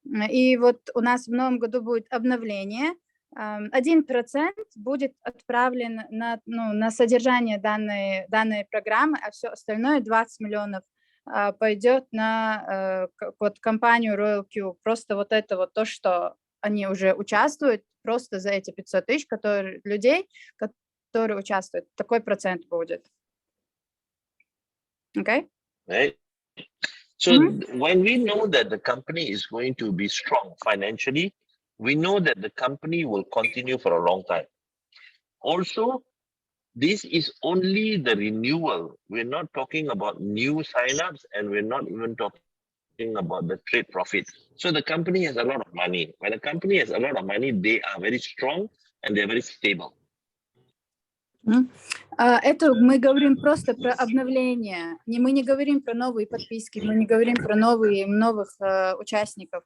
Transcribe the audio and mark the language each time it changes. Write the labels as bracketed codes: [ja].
[ru] И вот у нас в новом году будет обновление. 1% будет отправлен на содержание данной программы, а все остальное, 20 миллионов, пойдет на компанию RoyalQ. Просто вот это вот то, что они уже участвуют, просто за эти 500 тысяч людей, которые участвуют. Такой процент будет. [en] Okay? Right. So when we know that the company is going to be strong financially, we know that the company will continue for a long time. Also, this is only the renewal. We're not talking about new signups, and we're not even talking about the trade profit. So the company has a lot of money. When a company has a lot of money, they are very strong and they're very stable. [ru] Это мы говорим просто про обновление. Мы не говорим про новые подписки, мы не говорим про новых участников.